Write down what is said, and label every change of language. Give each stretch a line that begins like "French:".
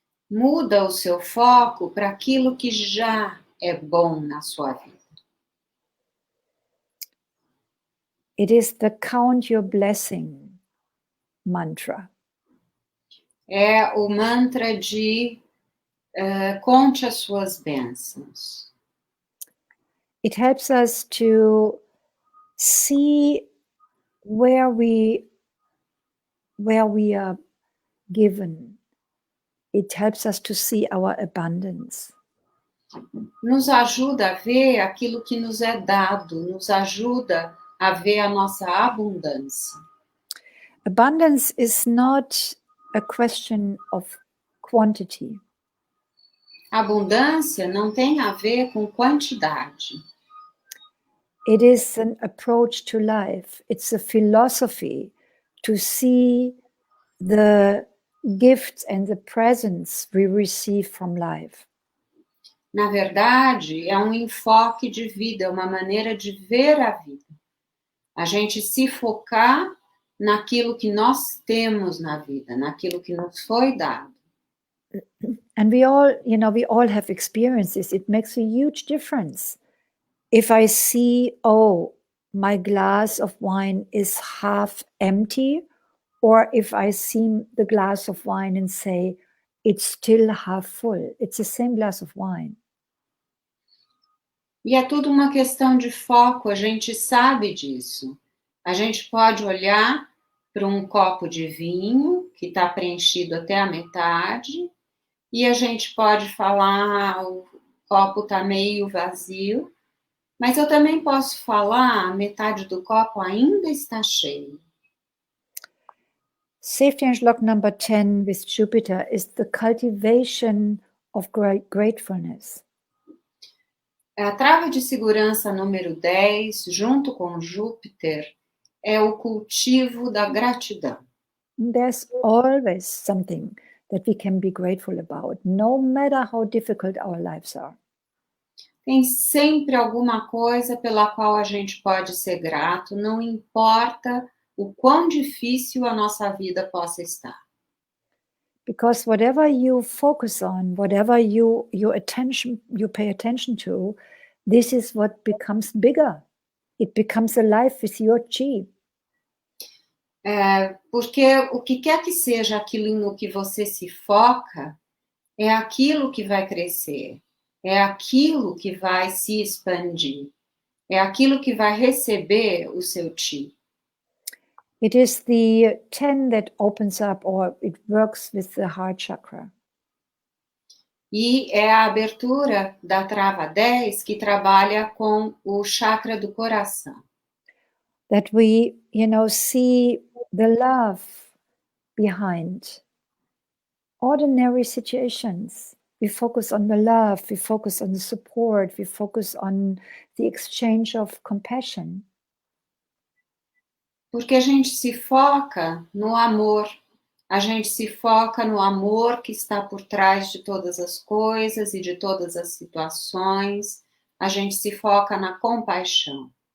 Portuguese: Muda o seu foco para aquilo que já é bom na sua vida.
English: It is the count your blessing mantra.
Portuguese: É o mantra de conte as suas bênçãos.
English: It helps us to see where we are given. It helps us to see our abundance.
Portuguese: Nos ajuda a ver aquilo que nos é dado, nos ajuda a ver a nossa abundância.
English: Abundance is not a question of quantity.
Portuguese: Abundância não tem a ver com quantidade.
English: It is an approach to life. It's a philosophy to see the gifts and the presents we receive from life.
Portuguese: Na verdade, é um enfoque de vida, é uma maneira de ver a vida. A gente se focar naquilo que nós temos na vida, naquilo que nos foi dado.
English: And we all have experiences. It makes a huge difference. If I see, oh, my glass of wine is half empty, or if I see the glass of wine and say, it's still half full. It's the same glass of wine.
Portuguese: E é tudo uma questão de foco, a gente sabe disso. A gente pode olhar para um copo de vinho que está preenchido até a metade e a gente pode falar, o copo está meio vazio, mas eu também posso falar, a metade do copo ainda está cheio.
English: Safety Unlock number 10 with Jupiter is the cultivation of gratefulness.
Portuguese: A trava de segurança número 10, junto com Júpiter, é o cultivo da gratidão.
English: There's always something that we can be grateful about, no matter how difficult our lives are.
Portuguese: Tem sempre alguma coisa pela qual a gente pode ser grato, não importa o quão difícil a nossa vida possa estar.
English: Because whatever you focus on, whatever you pay attention to, this is what becomes bigger. It becomes alive with your chi.
Portuguese: Porque o que quer que seja aquilo no que você se foca, é aquilo que vai crescer, é aquilo que vai se expandir, é aquilo que vai receber o seu chi.
English: It is the 10 that opens up, or it works with the heart chakra.
Portuguese: E é a abertura da trava 10 que trabalha com o chakra do coração.
English: That we, see the love behind ordinary situations. We focus on the love, we focus on the support, we focus on the exchange of compassion.
Portuguese: Porque a gente se foca no amor. A gente se foca no amor que está por trás de todas as coisas e de todas as situações. A gente se foca na compaixão.